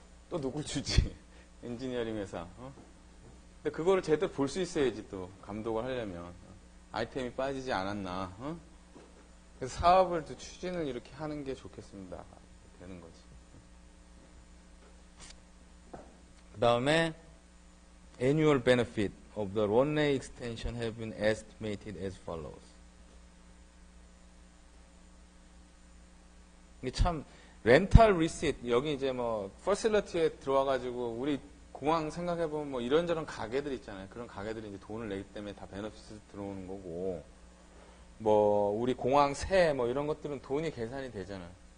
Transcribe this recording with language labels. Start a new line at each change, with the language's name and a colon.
Korean: 또 누굴 주지? 엔지니어링 회사. 근데 그거를 제대로 볼 수 있어야지 또 감독을 하려면 아이템이 빠지지 않았나. 그래서 사업을 또 추진을 이렇게 하는 게 좋겠습니다. 되는 거지. 그 다음에
English: annual benefit of the runway extension have been estimated as follows.
Korean: 이게 참 렌탈 리시트 여기 이제 뭐 퍼실리티에 들어와가지고 우리 공항 생각해보면 뭐 이런저런 가게들 있잖아요. 그런 가게들이 이제 돈을 내기 때문에 다 베너핏이 들어오는 거고 뭐 우리 공항 세 뭐 이런 것들은 돈이 계산이 되잖아요.